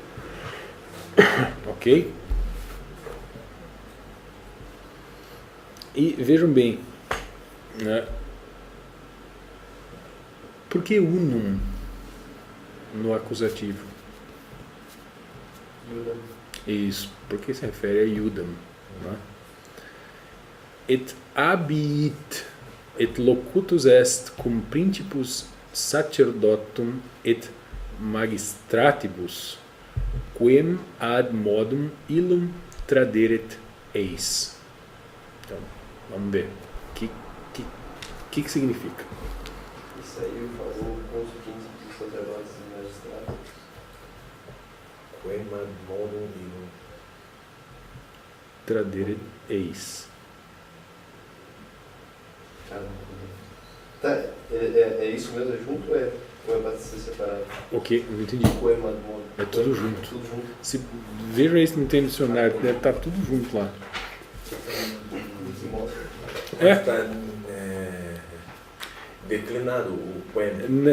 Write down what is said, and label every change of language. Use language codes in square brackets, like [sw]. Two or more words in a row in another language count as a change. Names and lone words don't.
[pt] Ok? E vejam bem, né? Por que unum no acusativo? Isso, porque se refere a Iudam, né? [la] Et habit et locutus est cum principus sacerdotum et magistratibus quem ad modum illum traderet eis. [pt] Então, vamos ver. O que significa? Isso aí falou com os príncipes, sacerdotes e magistrados. [la] Quem modum illum. Traderet eis. [pt] Tá, é isso mesmo? É junto ou é para ser separado? Ok, não entendi. É tudo junto. Tudo junto. Se, veja aí se não tem dicionário, deve estar tudo junto lá. Está declinado o quem.